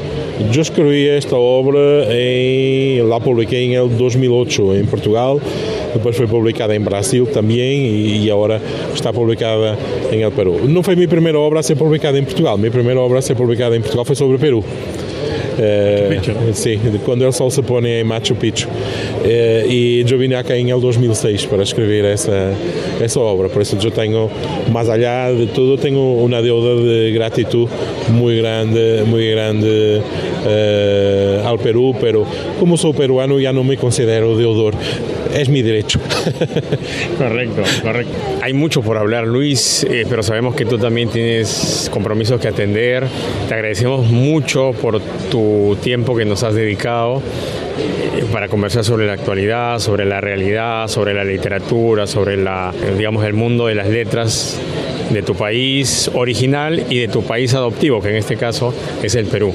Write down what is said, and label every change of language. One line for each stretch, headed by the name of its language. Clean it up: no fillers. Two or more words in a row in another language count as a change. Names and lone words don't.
Spanish: Yo escribí esta obra, la publiqué en el 2008 en Portugal, después fue publicada en Brasil también y ahora está publicada en el Perú. No fue mi primera obra a ser publicada en Portugal, mi primera obra a ser publicada en Portugal fue sobre Perú. Sí, quando el sol se pone en Machu Picchu.
Portuguese: E eu vim aqui em 2006 para escrever essa obra, por isso eu tenho, mais allá de tudo, tenho uma deuda de gratidão muito grande ao Perú, pero como sou peruano já não me considero deudor.
Spanish: Es mi derecho. Correcto. Hay mucho por hablar, Luis, pero sabemos que tú también tienes compromisos que atender. Te agradecemos mucho por tu tiempo que nos has dedicado para conversar sobre la actualidad, sobre la realidad, sobre la literatura, sobre el mundo de las letras de tu país original y de tu país adoptivo, que en este caso es el Perú.